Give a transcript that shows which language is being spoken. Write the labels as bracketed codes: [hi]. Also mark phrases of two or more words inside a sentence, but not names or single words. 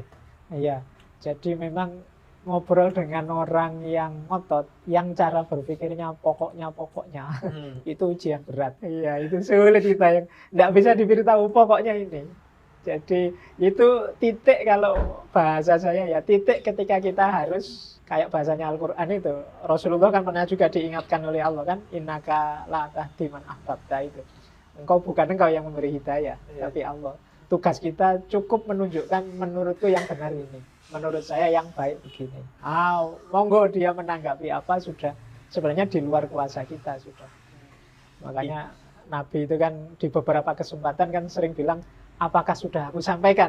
[id] Iya, jadi memang ngobrol dengan orang yang ngotot, yang cara berpikirnya pokoknya itu ujian berat. Iya, itu sulit kita yang tidak bisa diberitahu pokoknya ini. Jadi itu titik, kalau bahasa saya ya titik ketika kita harus kayak bahasanya Al-Quran itu. Rasulullah kan pernah juga diingatkan oleh Allah kan, [ar] إنك لا تهدي من أحببت itu. [id] Bukan engkau yang memberi hidayah, tapi Allah. Tugas kita cukup menunjukkan menurutku yang benar ini. Menurut saya yang baik begini. Monggo dia menanggapi apa sudah sebenarnya di luar kuasa kita sudah. Makanya Nabi itu kan di beberapa kesempatan kan sering bilang, apakah sudah aku sampaikan?